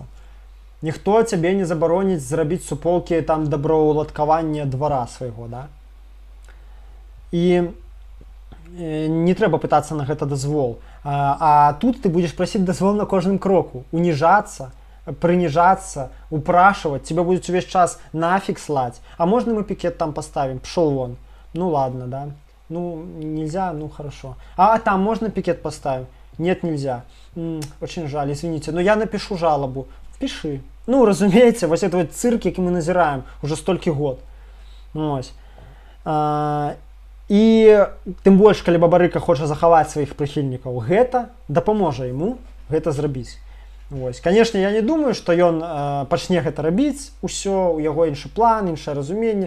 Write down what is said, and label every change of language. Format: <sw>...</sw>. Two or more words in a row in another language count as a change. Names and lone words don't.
<be>Ніхто цябе не забароніць зрабіць суполкі там добраўладкавання двара свайго, да? І не трэба пытацца на гэта дазвол. А тут ты будзеш прасіць дазвол на кожным кроку, уніжацца, прыніжацца,</be> <ru>упрашивать, тебя будет увесь час нафиг слать. А можно мы пикет там поставим? Пшел вон. Ну ладно, да. Ну, нельзя, ну хорошо. А там можно пикет поставим? Нет, нельзя. Очень жаль, извините. Но я напишу жалобу. Пиши. Ну, разумеется, вот это вот цирк,</ru> <be>який мы назираем</be> <ru>уже</ru> <be>столькі год. Ось. І тым больш, калі Бабарыка хоча захаваць сваіх прыхільнікаў, гэта дапаможа яму гэта зрабіць. Вось.</be> <ru>Конечно, я не думаю,</ru> <be>што ён пачне гэта рабіць, усё, у яго іншы план, іншае разуменне.</be>